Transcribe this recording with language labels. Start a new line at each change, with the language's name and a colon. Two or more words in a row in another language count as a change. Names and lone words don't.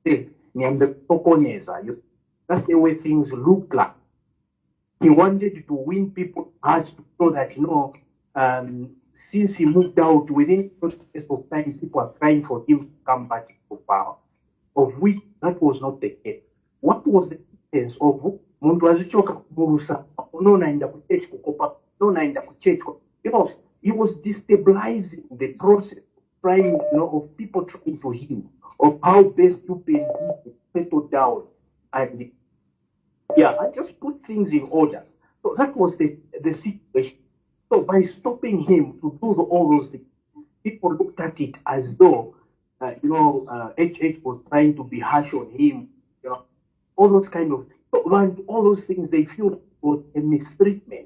English: That's the way things look like. He wanted to win people's hearts to show that, since he moved out, within a space of time, people are crying for him to come back to power, of which that was not the case. What was the essence of
Nyanja: muntu azichoka kumulusa unonaenda ku church kukopa unonaenda ku church,
English: he was destabilizing the process of trying, of people trying to heal, of how best you can settle down and just put things in order. So that was the situation. So by stopping him to do all those things, people looked at it as though, HH was trying to be harsh on him, all those kind of, all those things, they feel was a mistreatment.